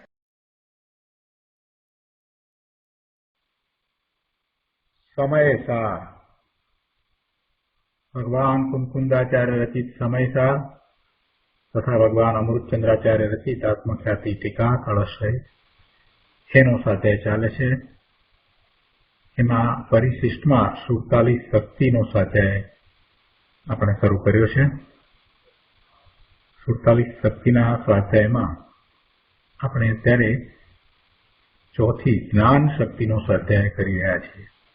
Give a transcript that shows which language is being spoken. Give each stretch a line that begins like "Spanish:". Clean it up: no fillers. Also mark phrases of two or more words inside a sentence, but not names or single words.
Hindi: समय सार भगवान कुंकुंदाचार्य रचित समय सार तथा भगवान अमृतचंद्राचार्य रचित आत्मख्याति टीका कळशय
Gujarati: એનો સાથે ચાલે છે। એમાં પરિશિષ્ટમાં 47 શક્તિનો સ્વાધ્યાય આપણે શરૂ કર્યો છે। 47 શક્તિના સ્વાધ્યાયમાં આપણે અત્યારે ચોથી જ્ઞાન શક્તિનો સ્વાધ્યાય કરી રહ્યા છીએ।